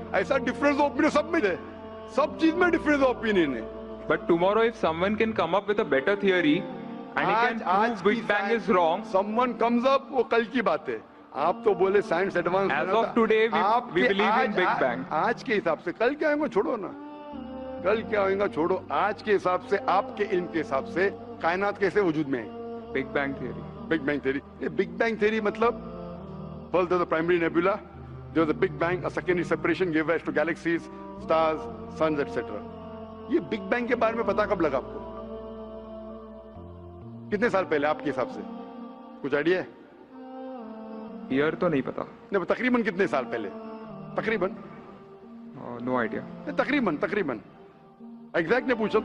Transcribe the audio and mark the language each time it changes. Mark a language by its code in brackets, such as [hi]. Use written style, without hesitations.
[ur] ایسا difference opinion سب میں ہے, سب چیز میں ڈفرنس اوپینین ہے. [en] But tomorrow if someone can come up with a better theory and he can prove Big Bang is wrong, someone comes up, [ur] وہ کل کی بات ہے. آپ تو بولے science advance. [en] as of today we believe in Big Bang. [ur] آج کے حساب سے, کل کیا ہوئے گا چھوڑو نا, کل کیا ہوئے گا چھوڑو. آج کے حساب سے, آپ کے علم کے حساب سے کائنات کیسے وجود میں ہے؟ [en] Big Bang theory. Big Bang theory. یہ Big Bang theory مطلب first there was the primary nebula, there was a Big Bang, a secondary separation gave rise to galaxies, stars, suns, etc. [ur] یہ بگ بینگ کے بارے میں پتا کب لگا آپ کو؟ کتنے سال پہلے آپ کے حساب سے کچھ آئیڈیا ہے؟ ایئر تو نہیں پتا. نہیں, تقریباً کتنے سال پہلے؟ تقریباً [en] No idea. [ur] تقریباً ایگزیکٹ نے پوچھا.